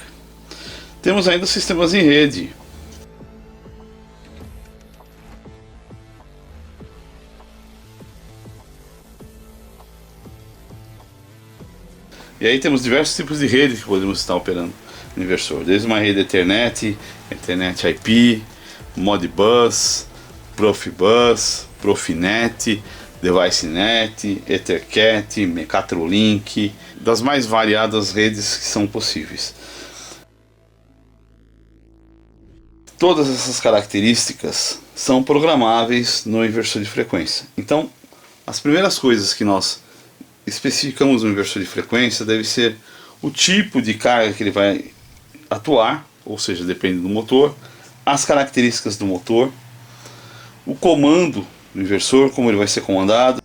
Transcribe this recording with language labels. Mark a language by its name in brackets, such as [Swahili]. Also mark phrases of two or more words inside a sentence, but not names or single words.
[Portuguese] Temos ainda os sistemas em rede. E aí temos diversos tipos de rede que podemos estar operando no inversor, desde uma rede Ethernet, Ethernet IP, Modbus, Profibus, Profinet, DeviceNet, EtherCAT, Mecatrolink, das mais variadas redes que são possíveis. Todas essas características são programáveis no inversor de frequência. Então, as primeiras coisas que nós especificamos no inversor de frequência deve ser o tipo de carga que ele vai atuar, ou seja, depende do motor, as características do motor, o comando do inversor, como ele vai ser comandado.